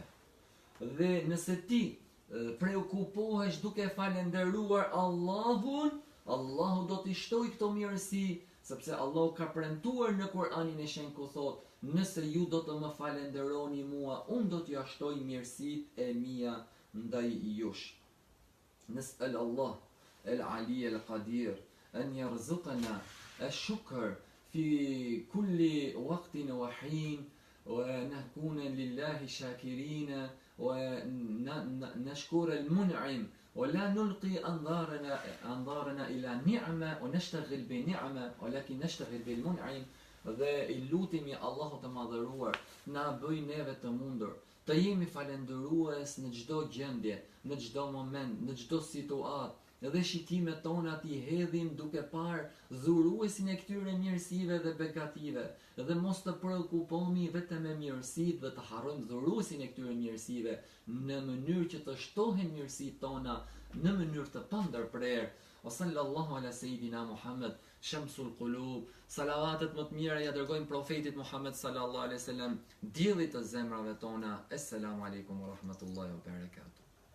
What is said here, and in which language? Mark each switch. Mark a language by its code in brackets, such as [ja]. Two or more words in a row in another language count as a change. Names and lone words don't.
[sq] Dhe nëse ti preokupohesh duke falenderuar Allahun, Allahu do t'i shtoj këto mirësi, sepse Allahu ka premtuar në Kur'anin e Shenjtë ku thot: nëse ju do të më falenderoni mua, unë do t'ja shtoj mirësitë e mia ndaj jush. [ar] نسأل الله العلي القدير أن يرزقنا الشكر في كل وقت وحين ونكون لله شاكرين ونشكر المنعم ولا نلقي أنظارنا إلى نعمة ونشتغل بنعمة ولكن نشتغل بالمنعم. [sq] Dhe I lutemi Allahu të madhëruar na bëj neve të mundur të jemi falendërues në çdo gjendje, në çdo moment, në çdo situatë, Edhe shitimet tona t'i hedhim duke parë dhuruesin e këtyre mirësive dhe begative. Dhe mos të preokupohemi vetëm me mirësitë dhe të harrojmë dhuruesin e këtyre mirësive në mënyrë që të shtohen mirësitë tona në mënyrë të pandërprerë. O [ar] صلى الله على سيدنا محمد، شمس القلوب, [sq] salavatet më të mira ja dërgojmë profetit Muhammed [ar] صلى الله عليه وسلم, [sq] diellit të zemrave tona. [ar] السلام عليكم ورحمة الله وبركاته.